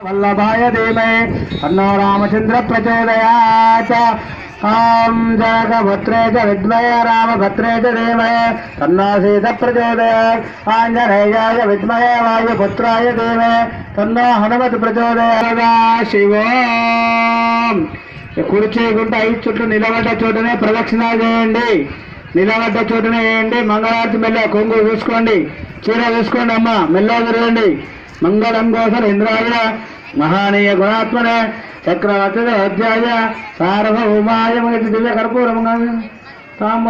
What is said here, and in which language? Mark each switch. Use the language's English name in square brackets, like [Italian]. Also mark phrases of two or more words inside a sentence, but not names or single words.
[Sanskrit] वल्लभाय धीमहि तन्नो रामचन्द्र प्रचोदयात्। ॐ जगभद्रे च विद्महे रामभद्रे च धीमहि तन्नो सीता प्रचोदयात्। आञ्जनेयाय विद्महे वायुपुत्राय धीमहि तन्नो हनुमत् प्रचोदयात्। [Telugu] శివం కుడి చేయకుండా 5 చుట్లు నిలబడ్డ చోటనే ప్రదక్షిణ చేయండి. నిలబడ్డ చోటనే వేయండి. మంగళారతి మెల్ల కొంగు చూసుకోండి, చీర చూసుకోండి. అమ్మ మెల్ల తిరగండి. మంగళం కోసం [Sanskrit] ఇంద్రాయ మహానీయ గుణాత్మనే చక్రవర్తి అధ్యాయ సార్వభౌమాయ దివ్య కర్పూరం తామర